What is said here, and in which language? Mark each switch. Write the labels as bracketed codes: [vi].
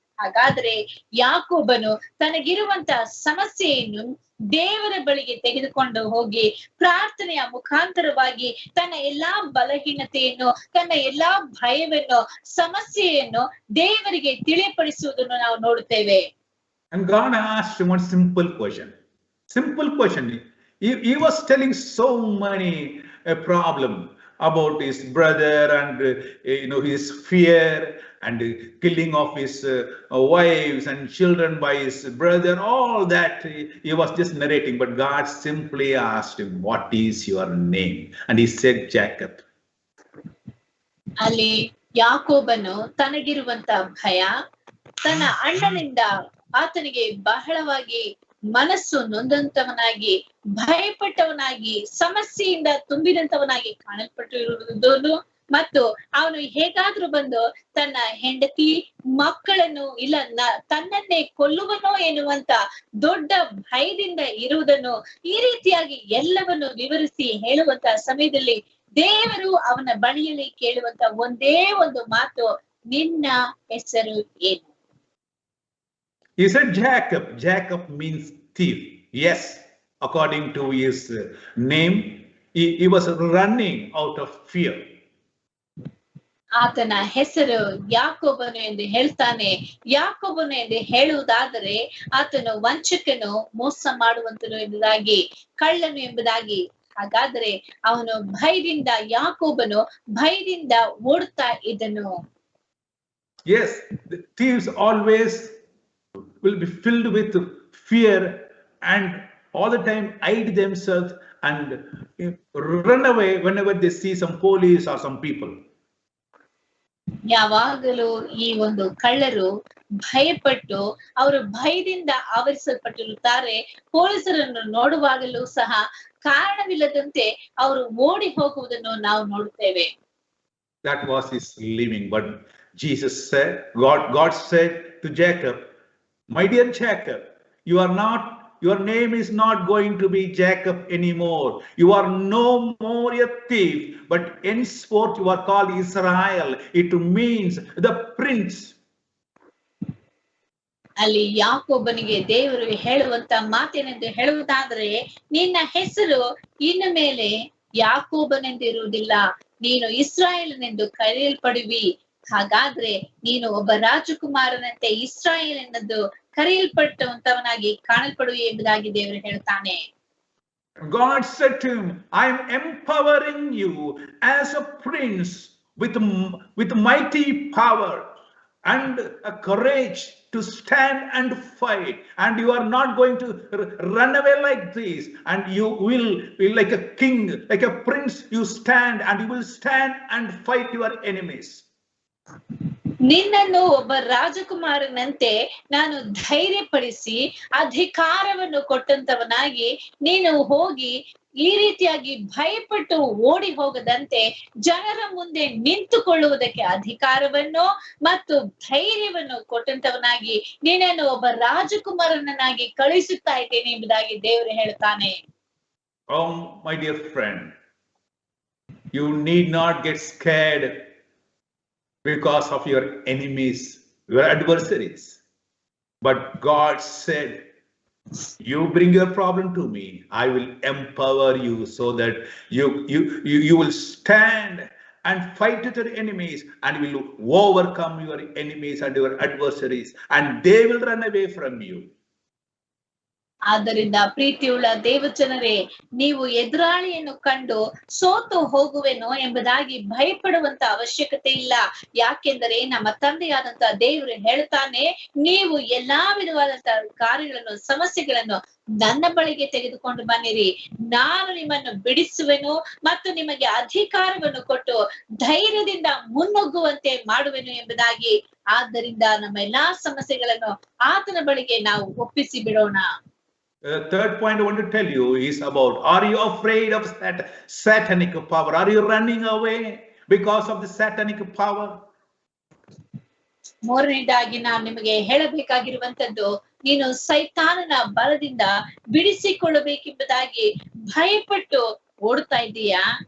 [kn] ಹಾಗಾದ್ರೆ ಯಾಕೋಬನು ತನಗಿರುವಂತ ಸಮಸ್ಯೆಯನ್ನು ದೇವರ ಬಳಿಗೆ ತೆಗೆದುಕೊಂಡು ಹೋಗಿ ಪ್ರಾರ್ಥನೆಯ ಮುಖಾಂತರವಾಗಿ ತನ್ನ ಎಲ್ಲಾ ಬಲಹೀನತೆಯನ್ನು, ತನ್ನ ಎಲ್ಲಾ ಭಯವನ್ನು, ಸಮಸ್ಯೆಯನ್ನು ದೇವರಿಗೆ ತಿಳಿಯಪಡಿಸುವುದನ್ನು ನಾವು ನೋಡುತ್ತೇವೆ. [en] And God asked one simple question. Simple question. He was telling so many problem about his brother and his fear and killing of his wives and children by his brother. All that he was just narrating, but God simply asked him, "What is your name?" And he said, "Jacob." [kn] ಅಲ್ಲಿ ಯಾಕೋಬನು ತನಗಿರುವಂತ ಭಯ, ತನ್ನ ಅಣ್ಣನಿಂದ ಆತನಿಗೆ ಬಹಳವಾಗಿ ಮನಸ್ಸು ನೊಂದಂತವನಾಗಿ, ಭಯಪಟ್ಟವನಾಗಿ, ಸಮಸ್ಯೆಯಿಂದ ತುಂಬಿದಂತವನಾಗಿ ಕಾಣಲ್ಪಟ್ಟಿರುವುದನ್ನು ಮತ್ತು ಅವನು ಹೇಗಾದ್ರೂ ಬಂದು ತನ್ನ ಹೆಂಡತಿ ಮಕ್ಕಳನ್ನು ಇಲ್ಲ ತನ್ನನ್ನೇ ಕೊಲ್ಲುವನೋ ಎನ್ನುವಂತ ದೊಡ್ಡ ಭಯದಿಂದ ಇರುವುದನ್ನು ಈ ರೀತಿಯಾಗಿ ಎಲ್ಲವನ್ನು ವಿವರಿಸಿ ಹೇಳುವಂತ ಸಮಯದಲ್ಲಿ ದೇವರು ಅವನ ಬಳಿಯಲ್ಲಿ ಕೇಳುವಂತ ಒಂದೇ ಒಂದು ಮಾತು, ನಿನ್ನ ಹೆಸರು ಏನು? [en] He said Jacob. Jacob means thief. Yes, according to his name, he was running out of fear. [kn] ಆತನ ಹೆಸರು ಯಾಕೋಬನು ಎಂದು ಹೇಳ್ತಾನೆ. ಯಾಕೋಬನು ಎಂದು ಹೇಳುವುದಾದರೆ ಆತನು ವಂಚಕನು, ಮೋಸ ಮಾಡುವಂತನು ಎಂಬುದಾಗಿ, ಕಳ್ಳನು ಎಂಬುದಾಗಿ. ಹಾಗಾದ್ರೆ ಅವನು ಭಯದಿಂದ, ಯಾಕೋಬನು ಭಯದಿಂದ ಓಡುತ್ತಾ ಇದ್ದನು. [en] Yes, the thieves always will be filled with fear and all the time hide themselves and run away whenever they see some police or some people. [kn] ಯಾವಾಗಲೂ ಈ ಒಂದು ಕಳ್ಳರು ಭಯಪಟ್ಟು ಅವರು ಭಯದಿಂದ ಆವರಿಸಲ್ಪಟ್ಟಿರುತ್ತಾರೆ. ಪೊಲೀಸರನ್ನು ನೋಡುವಾಗಲೂ ಸಹ ಕಾರಣವಿಲ್ಲದಂತೆ ಅವರು ಓಡಿ ಹೋಗುವುದನ್ನು ನಾವು ನೋಡುತ್ತೇವೆ. [en] That was his living. But Jesus said, God said to Jacob, "My dear Jacob, your name is not going to be Jacob anymore. You are no more a thief, but henceforth you are called Israel." It means the prince. [kn] ಅಲ್ಲಿ ಯಾಕೋಬನಿಗೆ ದೇವರು ಹೇಳುವಂತ ಮಾತೇನೆಂದು ಹೇಳುವುದಾದ್ರೆ, ನಿನ್ನ ಹೆಸರು ಇನ್ನು ಮೇಲೆ ಯಾಕೋಬನೆಂದಿರುವುದಿಲ್ಲ, ನೀನು ಇಸ್ರಾಯೇಲನೆಂದು ಕರೆಯಲ್ಪಡುವಿ. ಹಾಗಾದ್ರೆ ನೀನು ಒಬ್ಬ ರಾಜಕುಮಾರನಂತೆ ಇಸ್ರಾಯೇಲನೆಂದು ಕರೆಯಲ್ಪಟ್ಟಂತವನಾಗಿ ಕಾಣಲ್ಪಡುವೆ ಎಂಬುದಾಗಿ ದೇವರು ಹೇಳ್ತಾನೆ. [en] God said to him, "I am empowering you as a prince with mighty power and a courage to stand and fight, and you are not going to run away like this, and you will be like a king, like a prince. You stand and you will stand and fight your enemies." [kn] ನಿನ್ನನ್ನು ಒಬ್ಬ ರಾಜಕುಮಾರನಂತೆ ನಾನು ಧೈರ್ಯಪಡಿಸಿ ಅಧಿಕಾರವನ್ನು ಕೊಟ್ಟಂತವನಾಗಿ ನೀನು ಹೋಗಿ ಈ ರೀತಿಯಾಗಿ ಭಯಪಟ್ಟು ಓಡಿ ಹೋಗದಂತೆ ಜನರ ಮುಂದೆ ನಿಂತುಕೊಳ್ಳುವುದಕ್ಕೆ ಅಧಿಕಾರವನ್ನು ಮತ್ತು ಧೈರ್ಯವನ್ನು ಕೊಟ್ಟಂತವನಾಗಿ ನಿನ್ನನ್ನು ಒಬ್ಬ ರಾಜಕುಮಾರನನ್ನಾಗಿ ಕಳಿಸುತ್ತಾ ಇದ್ದೇನೆ ಎಂಬುದಾಗಿ ದೇವರು ಹೇಳ್ತಾನೆ. [en] Oh, my dear friend, you need not get scared because of your enemies, your adversaries. But God said, "You bring your problem to me. I will empower you so that you will stand and fight with your enemies and will overcome your enemies and your adversaries, and they will run away from you." [kn] ಆದ್ದರಿಂದ ಪ್ರೀತಿಯುಳ್ಳ ದೇವಜನರೇ, ನೀವು ಎದುರಾಳಿಯನ್ನು ಕಂಡು ಸೋತು ಹೋಗುವೆನೋ ಎಂಬುದಾಗಿ ಭಯಪಡುವಂತ ಅವಶ್ಯಕತೆ ಇಲ್ಲ. ಯಾಕೆಂದರೆ ನಮ್ಮ ತಂದೆಯಾದಂತ ದೇವರು ಹೇಳ್ತಾನೆ, ನೀವು ಎಲ್ಲಾ ವಿಧವಾದಂತಹ ಕಾರ್ಯಗಳನ್ನು, ಸಮಸ್ಯೆಗಳನ್ನು ನನ್ನ ಬಳಿಗೆ ತೆಗೆದುಕೊಂಡು ಬನ್ನಿರಿ, ನಾನು ನಿಮ್ಮನ್ನು ಬಿಡಿಸುವೆನು ಮತ್ತು ನಿಮಗೆ ಅಧಿಕಾರವನ್ನು ಕೊಟ್ಟು ಧೈರ್ಯದಿಂದ ಮುನ್ನುಗ್ಗುವಂತೆ ಮಾಡುವೆನು ಎಂಬುದಾಗಿ. ಆದ್ದರಿಂದ ನಮ್ಮ ಎಲ್ಲಾ ಸಮಸ್ಯೆಗಳನ್ನು ಆತನ ಬಳಿಗೆ ನಾವು ಒಪ್ಪಿಸಿ ಬಿಡೋಣ. [en] Third point I want to tell you is about, are you afraid of satanic power? Are you running away because of the satanic power? [kn] ಮೂರನೇದಾಗಿ ನಾನು ನಿಮಗೆ ಹೇಳಬೇಕಾಗಿರುವಂತದ್ದು, ನೀನು ಸೈತಾನನ ಬಲದಿಂದ ಬಿಡಿಸಿಕೊಳ್ಳಬೇಕೆಂಬುದಾಗಿ ಭಯಪಟ್ಟು ಓಡ್ತಾ ಇದ್ದೀಯಾ?